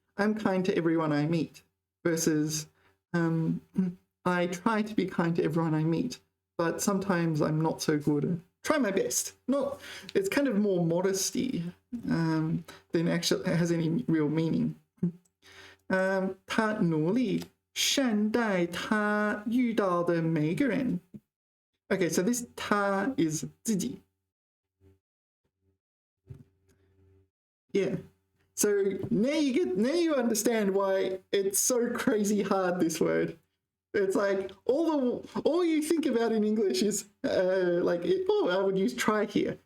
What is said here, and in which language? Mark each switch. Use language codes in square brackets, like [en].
[en] I'm kind to everyone I meet versus I try to be kind to everyone I meet, but sometimes I'm not so good. Try my best. It's kind of more modesty than actually has any real meaning. [zh] 他努力善待他遇到的每个人。 [en] Okay, so this 他 is 自己。 Yeah. So now you understand why it's so crazy hard, this word. It's like all you think about in English is like, I would use try here.